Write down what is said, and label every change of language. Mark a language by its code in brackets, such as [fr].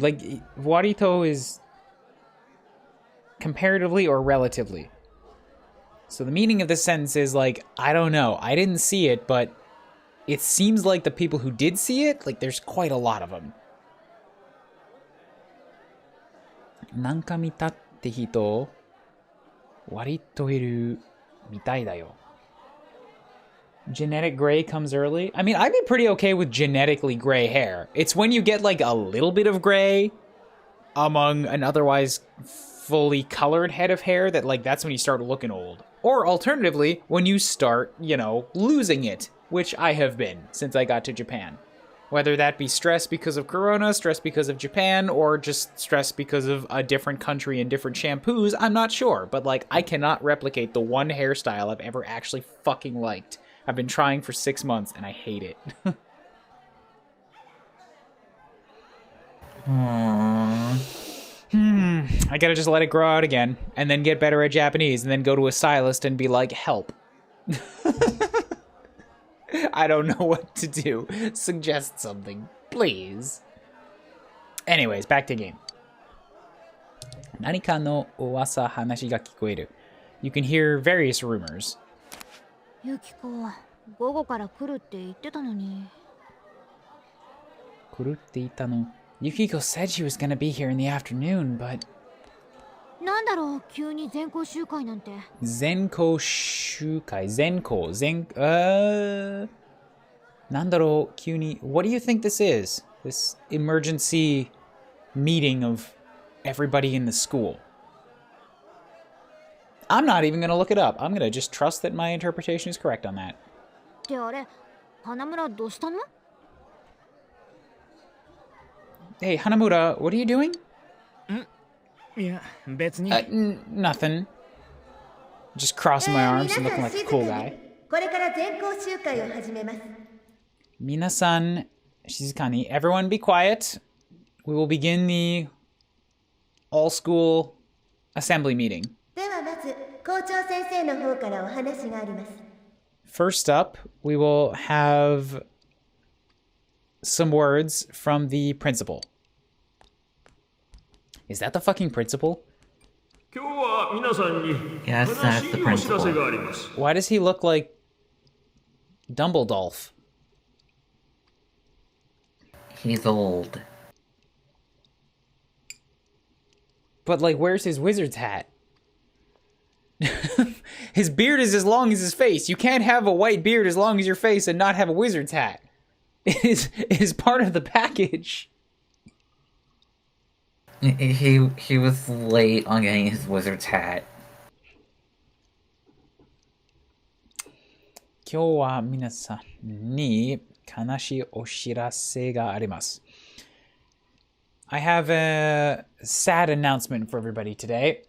[en] Like, Warito is comparatively or relatively. So the meaning of this sentence is like, I don't know. I didn't see it, but it seems like the people who did see it, like, there's quite a lot of them. [ja] なんか見たって人、割といるみたいだよ。 [en] Genetic gray comes early. I mean, I'd be pretty okay with genetically gray hair. It's when you get like a little bit of gray among an otherwise fully colored head of hair that like that's when you start looking old. Or alternatively, when you start, you know, losing it, which I have been since I got to Japan. Whether that be stress because of Corona, stress because of Japan, or just stress because of a different country and different shampoos, I'm not sure. But like, I cannot replicate the one hairstyle I've ever actually fucking liked. I've been trying for 6 months and I hate it. I gotta just let it grow out again, and then get better at Japanese, and then go to a stylist and be like, help. I don't know what to do. Suggest something, please. Anyways, back to game. [ja] 何かの噂話が聞こえる. [en] You can hear various rumors. [ja] ユキコ、午後から来るって言ってたのに。来るって言ったの. [en] Yukiko said she was gonna be here in the afternoon, but... [ja] なんだろう、急に全校集会なんて。全校集会、なんだろう、急に。 [en] What do you think this is? This emergency meeting of everybody in the school. I'm not even going to look it up. I'm going to just trust that my interpretation is correct on that. [ja] ってあれ、花村どうしたの？ [en] Hey, Hanamura, what are you doing? [ja] いや、別に。 [en] Nothing. Just crossing my arms and looking like a cool guy. [ja] これから全校集会を始めます。 Minasan Shizukani, [en] everyone be quiet. We will begin the all-school assembly meeting. [ja] ではまず校長先生の方からお話があります。 [en] First up, we will have some words from the principal. Is that the fucking principal? [ja] 今日は皆さんに [en] Yes, [ja] 正 [en] that's [ja] し [en] the [ja] いお知らせがあります。 [en] Why does he look like Dumbledore? He's old. But, like, where's his wizard's hat? His beard is as long as his face. You can't have a white beard as long as your face and not have a wizard's hat. It is part of the package. He was late on getting his wizard's hat. [ja] 今日は皆さんに悲しいお知らせがあります。 [en] I have a sad announcement for everybody today.